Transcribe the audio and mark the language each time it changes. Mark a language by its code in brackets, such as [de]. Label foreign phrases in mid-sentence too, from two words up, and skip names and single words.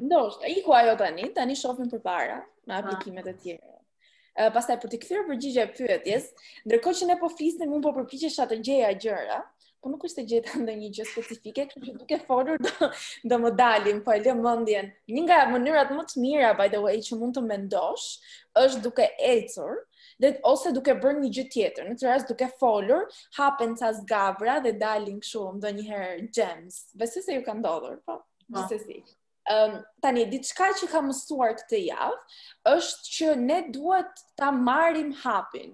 [sq] Ndoshta, iku ajo tani shohim përpara me aplikimet e tjera. Pastaj për të kthyer përgjigje pyetjes, ndërkohë që ne po flisnim, unë po përpiqesha të gjeja gjëra, po nuk është e gjeta ndonjë gjë specifike, kështu që duke folur do më dalim, po e lë mendjen. Një nga mënyrat më të mira, [en] by the way, [sq] që mund të mendosh, është duke ecur, ose duke bërë një gjë tjetër. Në këtë rast duke folur, hapen ca zgabra dhe dalin kështu ndonjëherë gems. Besoj se ju ka ndodhur, po. Gjithsesi. Tani, diçka që kam mësuar këtë javë është që ne duhet ta marrim hapin.